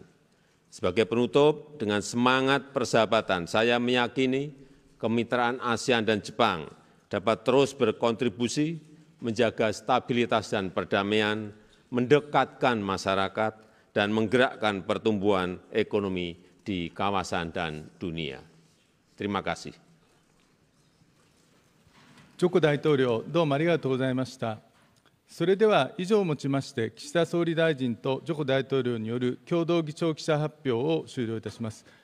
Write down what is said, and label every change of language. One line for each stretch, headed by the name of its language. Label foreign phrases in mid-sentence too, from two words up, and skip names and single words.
Indonesian: Sebagai penutup, dengan semangat persahabatan, saya meyakini kemitraan ASEAN dan Jepang dapat terus berkontribusi menjaga stabilitas dan perdamaian, mendekatkan masyarakat, dan menggerakkan pertumbuhan ekonomi di kawasan dan dunia. Terima kasih.
Japanese: ジョコ大統領、どうもありがとうございました。それでは以上をもちまして、岸田総理大臣とジョコ大統領による共同議長記者発表を終了いたします。